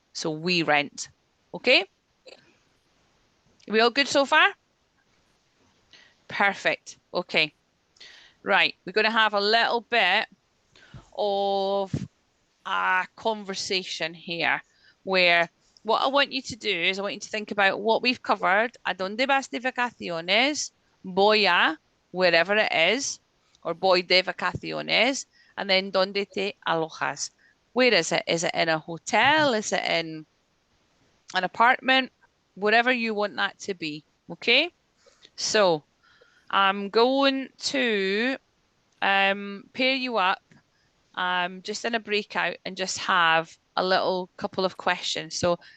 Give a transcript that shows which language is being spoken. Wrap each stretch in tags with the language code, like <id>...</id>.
<en>So we rent. Okay? Are we all good so far? Perfect. Okay. Right. We're going to have a little bit of a conversation here where what I want you to do is I want you to think about what we've covered.</en> <es>¿A dónde vas de vacaciones? Voy a,</es> <en>wherever it is, or</en> <es>voy de vacaciones,</es> <en>and then</en> <es>¿dónde te alojas?</es> <en>Where is it? Is it in a hotel? Is it in an apartment? Whatever you want that to be, okay? So I'm going to pair you up just in a breakout and just have a little couple of questions. So</en>